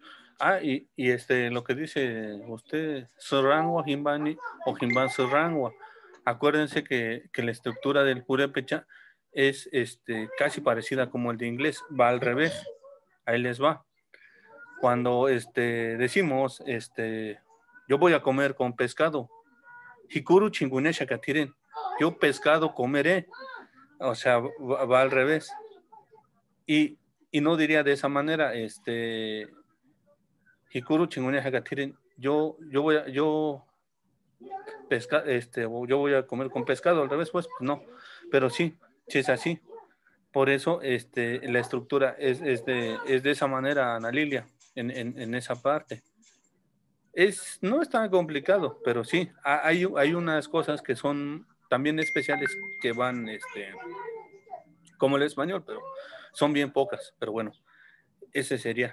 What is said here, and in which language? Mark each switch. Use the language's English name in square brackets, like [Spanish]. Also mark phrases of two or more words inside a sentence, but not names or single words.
[Spanish] Y lo que dice usted, [Purepecha] Surangua, Jimbani o Jimban Surangua. [Spanish] Acuérdense que la estructura del purépecha es casi parecida como el de inglés, va al revés. Ahí les va. Cuando decimos, yo voy a comer con pescado, [Purepecha] Hikuru chingunesha katiren, [Spanish] yo pescado comeré, o sea, va al revés. Y no diría de esa manera, [Purepecha] Hikuru chingunesha katiren, [Spanish] yo voy a comer con pescado, al revés, pues no, pero sí es así. Por eso la estructura es de esa manera, Ana Lilia, en esa parte. No es tan complicado, pero sí, hay unas cosas que son también especiales que van como el español, pero son bien pocas, pero bueno, ese sería.